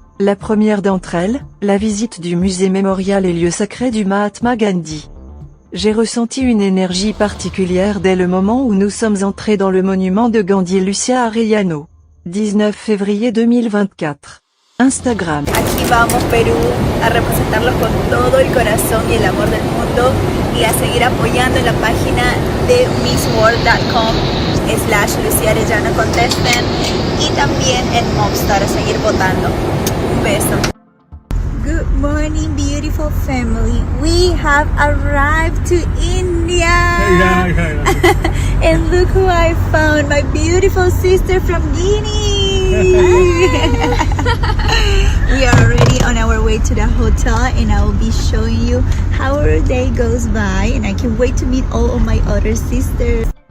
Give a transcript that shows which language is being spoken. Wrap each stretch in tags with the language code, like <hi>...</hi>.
<fr>La première d'entre elles, la visite du musée mémorial et lieu sacré du Mahatma Gandhi. J'ai ressenti une énergie particulière dès le moment où nous sommes entrés dans le monument de Gandhi. Lucia Arellano. 19 février 2024. Instagram.</fr> <es>Aquí vamos, Perú, a representarlos con todo el corazón y el amor del mundo y a seguir apoyando en la página de missworld.com/Lucía Arellano Contestant y también en Mobstar a seguir votando. Un beso.</es> <en>Good morning, beautiful family. We have arrived to India. And look who I found, my beautiful sister from Guinea. We are already on our way to the hotel and I will be showing you how our day goes by, and I can't wait to meet all of my other sisters.</en>